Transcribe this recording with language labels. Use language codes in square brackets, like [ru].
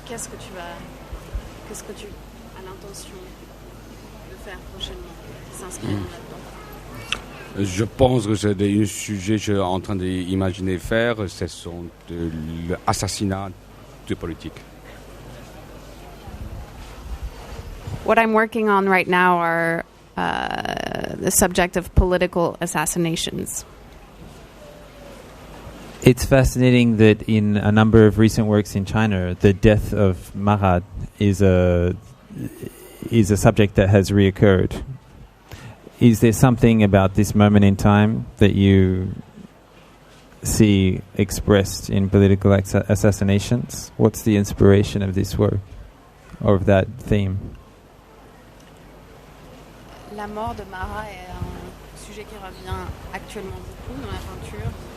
[fr] Qu'est-ce que tu as l'intention de faire prochainement qui s'inscrit là-dedans? Je pense que c'est des sujets que je suis en train d'imaginer faire, ce sont l'assassinat de politique. [en] What I'm working on right now are the subject of political assassinations. It's fascinating that in a number of recent works in China, the death of Marat is a subject that has reoccurred. Is there something about this moment in time that you see expressed in political assassinations? What's the inspiration of this work, or of that theme? [fr] La mort de Marat est un sujet qui revient actuellement beaucoup dans la peinture.